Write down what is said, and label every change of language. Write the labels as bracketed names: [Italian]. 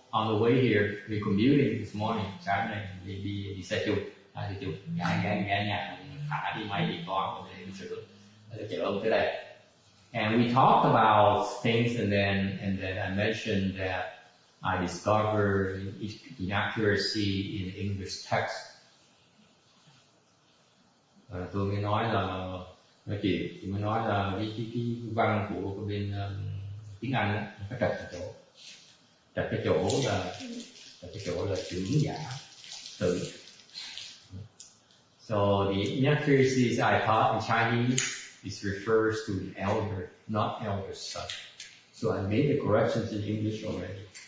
[English] on the way here, we commuting this morning, [Vietnamese] sáng nay đi xe chung, xe chung, ghé nhà, thả đi máy điện toán để đi sửa, chở ông tới đây. [English] And we talked about things, and then I mentioned that I discovered inaccuracy in English text. [Vietnamese] Tôi mới nói chị mới nói là cái văn của bên tiếng Anh đó, nó có trật cái chỗ là chữ giả từ. [English] So the inaccuracies I taught in Chinese, this refers to the elder, not elder son. So I made the corrections in English already.